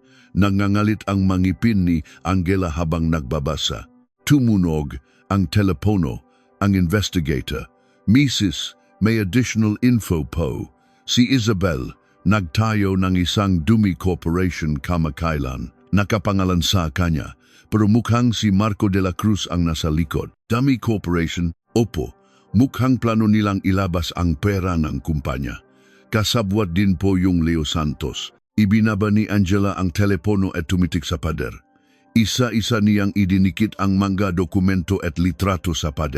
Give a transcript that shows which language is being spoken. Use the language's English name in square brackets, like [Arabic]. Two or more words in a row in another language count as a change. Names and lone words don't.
[Filipino] Nangangalit ang mangipin ni Angela habang nagbabasa. Tumunog ang telepono, ang investigator. Mrs., may [English] additional info [Filipino] po. Si Isabel, nagtayo ng isang [English] dumi corporation [Filipino] kamakailan. Nakapangalan sa kanya, pero mukhang si Marco de la Cruz ang nasa likod. [English] Dummy corporation? [Filipino] Opo, Mukhang plano nilang ilabas ang pera ng kumpanya. Kasabwat din po yung Leo Santos. Ibinaba ni Angela ang telepono at tumitik sa pader. Isa-isa niyang idinikit ang mga dokumento at litrato sa pader.